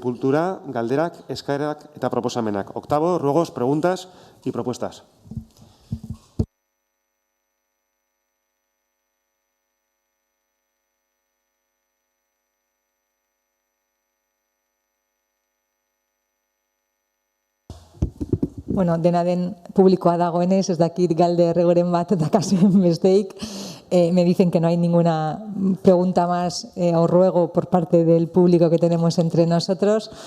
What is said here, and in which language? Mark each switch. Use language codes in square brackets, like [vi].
[eu] puntura, galderak, eskaerak eta proposamenak. [es] 8, ruegos, preguntas y propuestas. [eu] Bueno, dena den publikoa dagoenez, ez dakit galde erregoren bat dakazuen besteik. [es] Me dicen que no hay ninguna pregunta más o ruego por parte del público que tenemos entre nosotros.